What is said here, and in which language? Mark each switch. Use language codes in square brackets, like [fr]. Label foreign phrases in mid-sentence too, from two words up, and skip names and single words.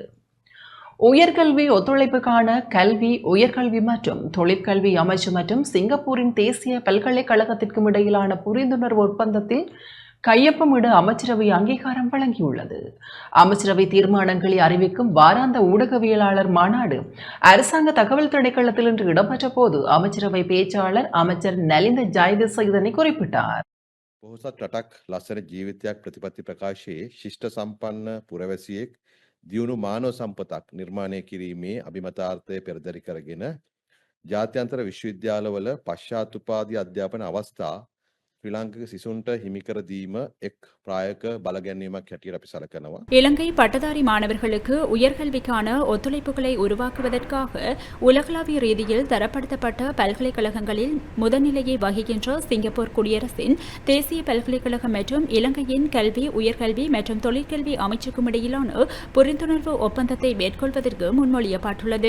[ta] உயர்கல்வி ஒத்துழைப்புக்கான கல்வி, உயர்கல்வி மற்றும் தொழிற்கல்வி அமைச்சு மற்றும் சிங்கப்பூரின் தேசிய பல்கலைக்கழகத்திற்கும் இடையிலான புரிந்துணர்வு ஒப்பந்தத்தில் கையொப்பமிட அமைச்சரவை அங்கீகாரம் வழங்கியுள்ளது. அமைச்சரவை தீர்மானங்களை அறிவிக்கும் வாராந்த ஊடகவியலாளர் மாநாடு அரசாங்க தகவல் திணைக்களத்தில் இன்று இடம்பெற்ற போது அமைச்சரவை பேச்சாளர் அமைச்சர் நலிந்த ஜயதிச இதனை குறிப்பிட்டார். [si] පොහොසත් රටක් ලස්සන ජීවිතයක් ප්‍රතිපත්ති ප්‍රකාශයේ ශිෂ්ට සම්පන්න පුරවැසියෙක් දියුණු මානව සම්පතක් නිර්මාණය කිරීමේ අභිමතාර්ථය පෙරදරි කරගෙන ජාත්‍යන්තර විශ්වවිද්‍යාලවල පශ්චාත්තුපාදී අධ්‍යාපන අවස්ථා ශ්‍රී ලාංකික සිසුන්ට හිමි කර දීම එක් ප්‍රායෝගික බලගැන්වීමක් හැටියට අපි සැලකනවා. [ta] இலங்கை பட்டதாரி மாணவர்களுக்கு உயர்கல்விக்கான ஒத்துழைப்புகளை உருவாக்குவதற்காக உலகளாவிய ரீதியில் தரப்படுத்தப்பட்ட பல்கலைக்கழகங்களில் முதல்நிலையை வகிக்கின்ற சிங்கப்பூர் குடியரசின் தேசிய பல்கலைக்கழகம் மற்றும் இலங்கையின் கல்வி, உயர்கல்வி மற்றும் தொழிற்கல்வி அமைச்சுக்கும் இடையிலான புரிந்துணர்வு ஒப்பந்தத்தை மேற்கொள்வதற்கு முன்மொழியப்பட்டுள்ளது.